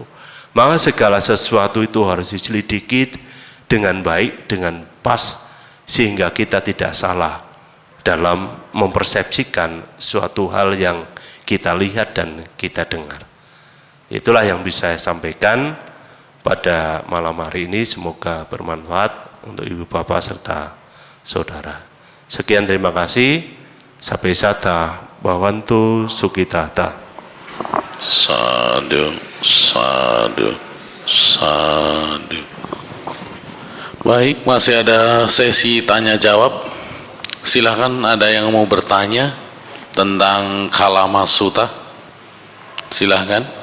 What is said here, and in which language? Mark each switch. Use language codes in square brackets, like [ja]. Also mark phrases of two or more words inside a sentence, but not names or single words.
[id] Maka segala sesuatu itu harus diselidiki dengan baik, dengan pas, sehingga kita tidak salah dalam mempersepsikan suatu hal yang kita lihat dan kita dengar. Itulah yang bisa saya sampaikan pada malam hari ini. Semoga bermanfaat untuk Ibu Bapak serta saudara. Sekian, terima kasih. [pi] Sampai sata Bhavantu Sukitata. [id] Sadu, sadu, sadu. Baik, masih ada sesi tanya jawab. Silahkan, ada yang mau bertanya tentang Kalama Sutta? Silahkan.